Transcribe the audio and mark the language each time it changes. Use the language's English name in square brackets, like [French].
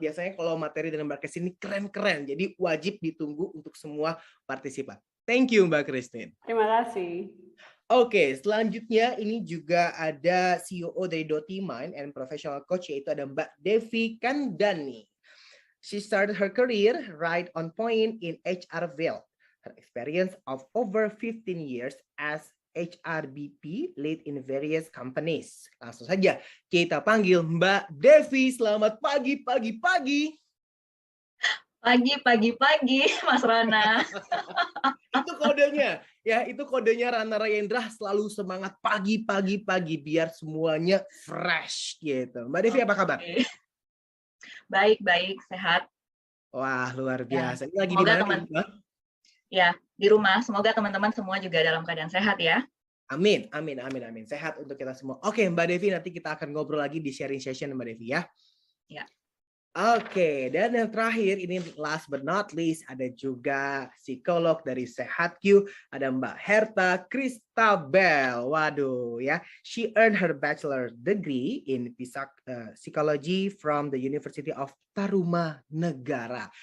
[Indonesian] Biasanya kalau materi dengan Mbak Christine ini keren-keren, jadi wajib ditunggu untuk semua partisipan. [English] Thank you Mbak Christine. [Indonesian] Terima kasih. Oke, selanjutnya ini juga ada CEO dari Dotiman and Professional Coach, yaitu ada Mbak Devi Kandani. [English] She started her career right on point in HR field. Her experience of over 15 years as HRBP lead in various companies. [Indonesian] Langsung saja kita panggil Mbak Devi. Selamat pagi, pagi, pagi. Pagi, Mas Rana. Itu kodenya, ya itu kodenya Rana Rayendra, selalu semangat pagi, pagi, pagi biar semuanya fresh gitu. Mbak Devi apa kabar? Baik, sehat. Wah, luar Ya, biasa. Ini lagi di semoga mana? Ya, di rumah. Semoga teman-teman semua juga dalam keadaan sehat ya. Amin, amin, amin, amin. Sehat untuk kita semua. Oke, Mbak Devi, nanti kita akan ngobrol lagi di sharing session Mbak Devi ya. Ya. Oke, dan yang terakhir ini [English] last but not least [Indonesian] ada juga psikolog dari SehatQ, ada Mbak Herta Kristabel. Waduh ya, [English] she earned her bachelor degree in psychology from the University of Tarumanegara.